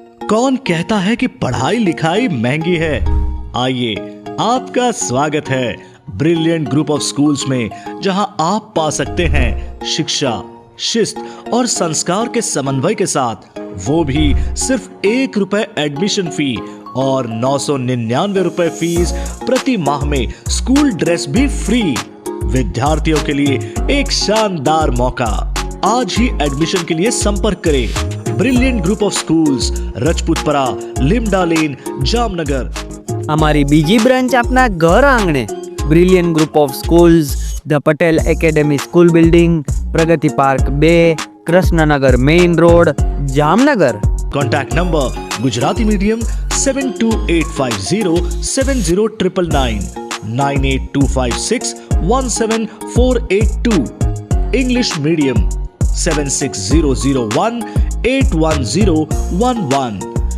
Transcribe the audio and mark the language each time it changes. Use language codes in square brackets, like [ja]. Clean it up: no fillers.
[hi] कौन कहता है कि पढ़ाई लिखाई महंगी है? आइए, आपका स्वागत है ब्रिलियंट ग्रुप ऑफ स्कूल्स में, जहां आप पा सकते हैं शिक्षा, शिस्त और संस्कार के समन्वय के साथ, वो भी सिर्फ 1 रुपए एडमिशन फी और 999 रुपए फीस प्रति माह में स्कूल ड्रेस भी फ्री। विद्यार्थियों के लिए एक शानदार मौका। आज ही एडमिशन के लिए संपर्क करें। ब्रिलियंट ग्रुप ऑफ स्कूल्स, रजपूतपरा, लिमडा लेन, जामनगर। [gu] અમારી બીજી બ્રાન્ચ આપના ઘર આંગણે brilliant group of schools, the Patel academy school building, Pragati park 2, Krishnanagar main road, Jamnagar. [hi] Contact number Gujarati medium 72850 70999, 98256 17482, English medium 76001 81011।